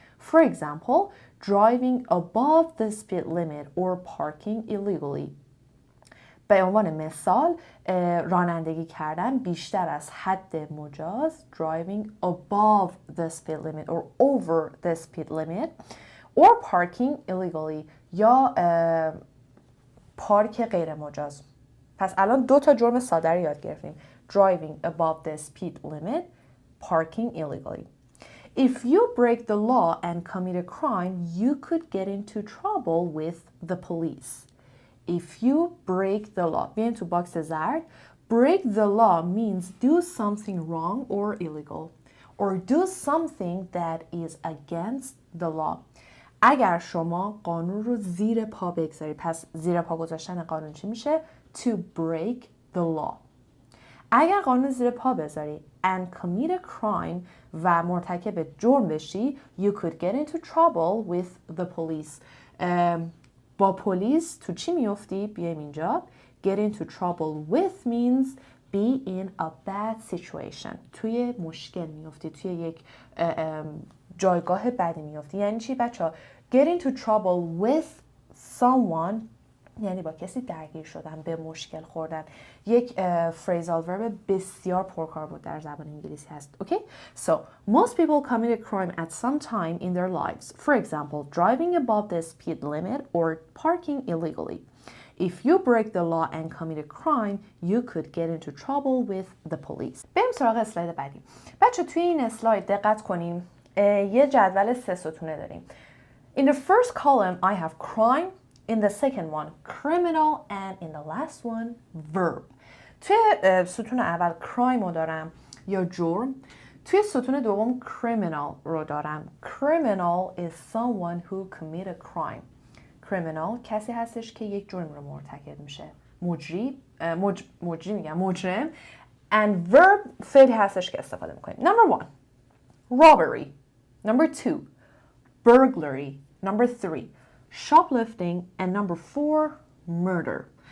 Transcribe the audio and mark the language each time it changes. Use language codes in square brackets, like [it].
[en] For example, driving above the speed limit or parking illegally. [fa] به عنوان مثال رانندگی کردن بیشتر از حد مجاز [en] driving above the speed limit or over the speed limit or parking illegally [fa] یا پارک غیر مجاز. پس الان 2 تا جرم ساده رو یاد گرفتیم. [en] Driving above the speed limit, parking illegally. If you break the law and commit a crime, you could get into trouble with the police. If you break the law, [fa] بیاین تو باکس زرد. [en] Break the law means do something wrong or illegal or do something that is against the law. [fa] اگر شما قانون رو زیر پا بگذارید، پس زیر پا گذاشتن قانون چی میشه؟ [en] To break the law. [fa] اگر قانون زیر پا بذاری [en] and commit a crime [fa] و مرتکب جرم بشی, [en] you could get into trouble with the police. [fa] با پلیس تو چی میفتی؟ بیایم اینجا. [en] Get into trouble with means be in a bad situation. [fa] توی مشکل میفتی، توی یک جایگاه بدی میفتی. یعنی چی بچه ها؟ [en] Get into trouble with someone [fa] یعنی با کسی درگیر شدن، به مشکل خوردن. یک فریزال ورب بسیار پرکاربرد در زبان انگلیسی هست. [en] Okay? So, most people commit a crime at some time in their lives. For example, driving above the speed limit or parking illegally. If you break the law and commit a crime, you could get into trouble with the police. [fa] بریم سراغ اسلاید بعدی. بچه توی این اسلاید دقت کنیم. یه جدول 3 ستونه داریم. [en] In the first column, I have crime. In the second one, criminal, and in the last one, verb. [fa] توی ستون اول crime رو دارم یا جرم. توی ستون دوم criminal رو دارم. [en] Criminal is someone who commit a crime. [fa] Criminal کسی هستش که یک جرم رو مرتکب میشه. مجرم. [en] And verb [fa] فعلی هستش که استفاده میکنیم. [en] Number 1, robbery. Number 2, burglary. Number 3, shoplifting. And number 4, murder.